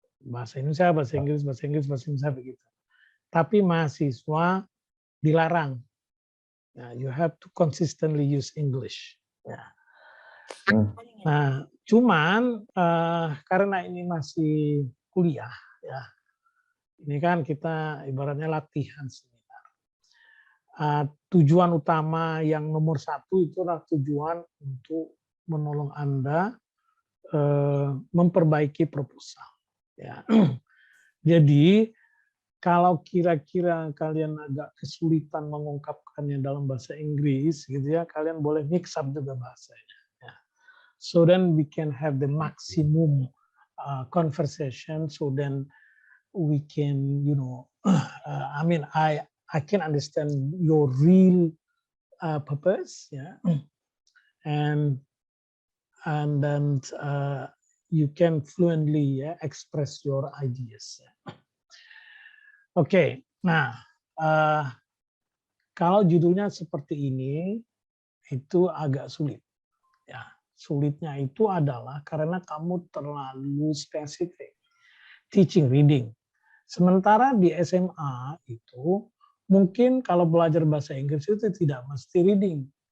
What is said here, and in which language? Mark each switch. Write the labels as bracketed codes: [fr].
[id] Bahasa Indonesia, bahasa Inggris, bahasa Inggris, bahasa Indonesia begitu. Tapi mahasiswa dilarang. [en] Nah, you have to consistently use English. [id] Ya. Nah, cuman karena ini masih kuliah, ya, ini kan kita ibaratnya latihan seminar. Tujuan utama yang nomor satu itu adalah tujuan untuk menolong Anda memperbaiki proposal. Ya. Jadi kalau kira-kira kalian agak kesulitan mengungkapkannya dalam bahasa Inggris, gitu ya, kalian boleh mix up juga bahasanya. Ya. [en] So then we can have the maximum conversation. So then we can, you know, I mean, I can understand your real purpose, yeah, and then you can fluently express your ideas. [id] Oke, nah kalau judulnya seperti ini itu agak sulit. Ya, sulitnya itu adalah karena kamu terlalu spesifik. [en] Teaching reading. [id] Sementara di SMA itu mungkin kalau belajar bahasa Inggris itu tidak mesti reading.